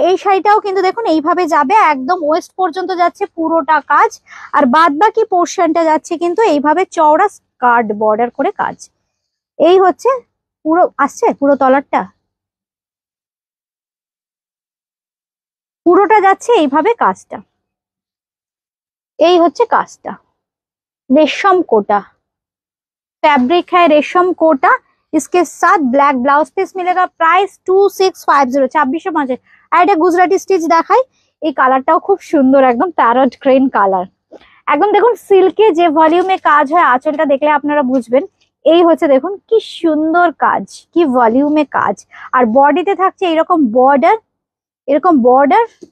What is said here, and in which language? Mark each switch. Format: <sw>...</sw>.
<bn>এই শাড়িটাও কিন্তু দেখুন এইভাবে যাবে, একদম ওয়েস্ট পর্যন্ত যাচ্ছে পুরোটা কাজ, আর বাদ বাকি পোর্শনটা যাচ্ছে কিন্তু এইভাবে চওড়া স্কার্ট বর্ডার করে কাজ। এই হচ্ছে পুরো আসছে, পুরো তলারটা পুরোটা যাচ্ছে এইভাবে কাজটা। এই হচ্ছে কাজটা,</bn> <hi>रेशम कोटा फैब्रिक है, रेशम कोटा। इसके साथ ब्लैक ब्लाउज पीस मिलेगा। प्राइस 2650, 2650।</hi> <bn>আর এটা গুজরাটি স্টিচ দেখাই, এই কালারটাও খুব সুন্দর, একদম প্যারট গ্রিন কালার। একদম দেখুন সিল্কে যে ভলিউমে কাজ হয়, আঁচলটা দেখলে আপনারা বুঝবেন। এই হচ্ছে দেখুন কি সুন্দর কাজ, কি ভলিউমে কাজ। আর বডিতে থাকছে এরকম বর্ডার, এরকম বর্ডার।</bn>